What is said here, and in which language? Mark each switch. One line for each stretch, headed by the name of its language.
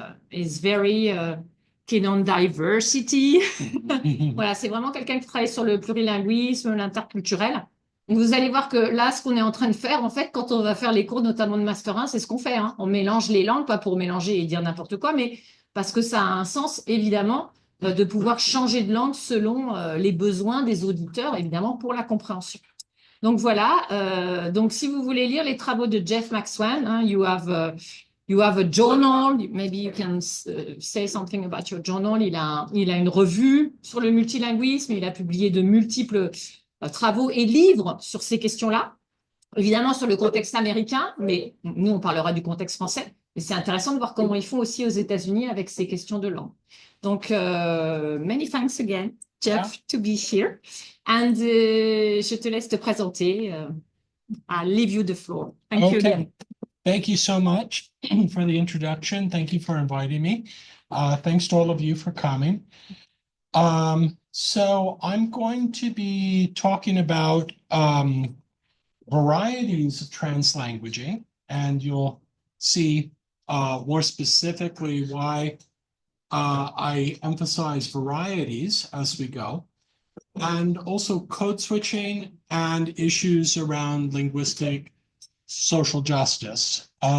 English: Is very keen on diversity.
French: Voilà, c'est vraiment quelqu'un qui travaille sur le plurilinguisme, l'interculturel. Vous allez voir que là, ce qu'on est en train de faire, en fait, quand on va faire les cours, notamment de Master 1, c'est ce qu'on fait. Hein. On mélange les langues, pas pour mélanger et dire n'importe quoi, mais parce que ça a un sens, évidemment, de pouvoir changer de langue selon les besoins des auditeurs, évidemment, pour la compréhension. Donc voilà, donc si vous voulez lire les travaux de Jeff Maxwell, hein,
English: you have a journal, maybe you can say something about your journal.
French: Il a une revue sur le multilinguisme, il a publié de multiples travaux et livres sur ces questions-là, évidemment sur le contexte américain, mais nous on parlera du contexte français. Et c'est intéressant de voir comment ils font aussi aux États-Unis avec ces questions de langue.
English: Donc, many thanks again, Jeff, to be here.
French: And je te laisse te présenter.
English: I'll leave you the floor. Thank you again. Thank you so much for the introduction. Thank you for inviting me. Thanks to all of you for coming. So I'm going to be talking about varieties of translanguaging, and you'll see more specifically why I emphasize varieties as we go, and also code switching and issues around linguistic social justice.